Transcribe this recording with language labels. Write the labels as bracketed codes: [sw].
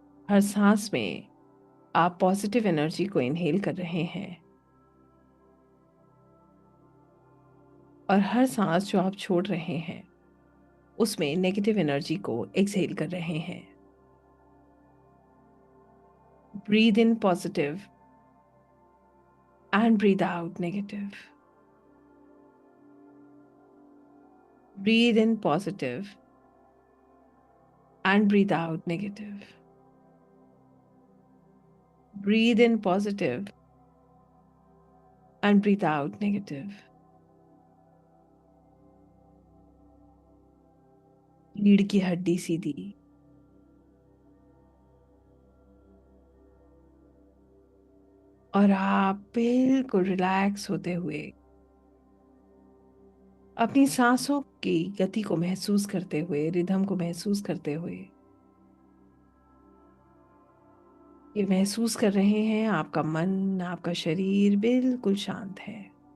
[hi] हर सांस में आप पॉजिटिव एनर्जी को इनहेल कर रहे हैं और हर सांस जो आप छोड़ रहे हैं उसमें नेगेटिव एनर्जी को एक्सहेल कर रहे हैं। [en] Breathe in positive and breathe out negative. Breathe in positive and breathe out negative. Breathe in positive and breathe out negative. [hi] रीढ़ की हड्डी सीधी और आप बिल्कुल रिलैक्स होते हुए अपनी सांसों की गति को महसूस करते हुए, रिदम को महसूस करते हुए ये महसूस कर रहे हैं आपका मन, आपका शरीर बिल्कुल शांत है।